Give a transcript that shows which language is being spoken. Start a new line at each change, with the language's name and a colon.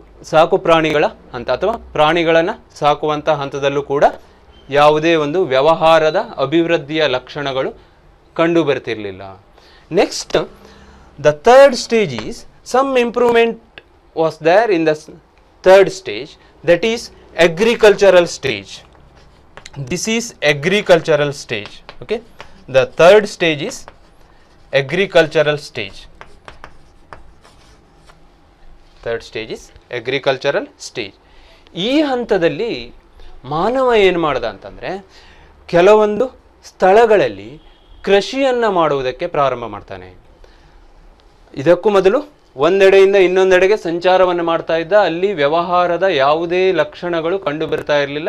Kannada: ಸಾಕು ಪ್ರಾಣಿಗಳ ಹಂತ ಅಥವಾ ಪ್ರಾಣಿಗಳನ್ನು ಸಾಕುವಂಥ ಹಂತದಲ್ಲೂ ಕೂಡ ಯಾವುದೇ ಒಂದು ವ್ಯವಹಾರದ ಅಭಿವೃದ್ಧಿಯ ಲಕ್ಷಣಗಳು ಕಂಡು ಬರ್ತಿರಲಿಲ್ಲ.
English: Next, the third stage is some improvement was there in the third stage, that is agricultural stage. This is agricultural stage. Okay, the third stage is agricultural stage. Third stage is agricultural stage.
Kannada: ಈ ಹಂತದಲ್ಲಿ ಮಾನವ ಏನು ಮಾಡ್ದ ಅಂತಂದರೆ ಕೆಲವೊಂದು ಸ್ಥಳಗಳಲ್ಲಿ ಕೃಷಿಯನ್ನು ಮಾಡುವುದಕ್ಕೆ ಪ್ರಾರಂಭ ಮಾಡ್ತಾನೆ. ಇದಕ್ಕೂ ಮೊದಲು ಒಂದೆಡೆಯಿಂದ ಇನ್ನೊಂದೆಡೆಗೆ ಸಂಚಾರವನ್ನು ಮಾಡ್ತಾ ಇದ್ದ. ಅಲ್ಲಿ ವ್ಯವಹಾರದ ಯಾವುದೇ ಲಕ್ಷಣಗಳು ಕಂಡು ಬರ್ತಾ ಇರಲಿಲ್ಲ.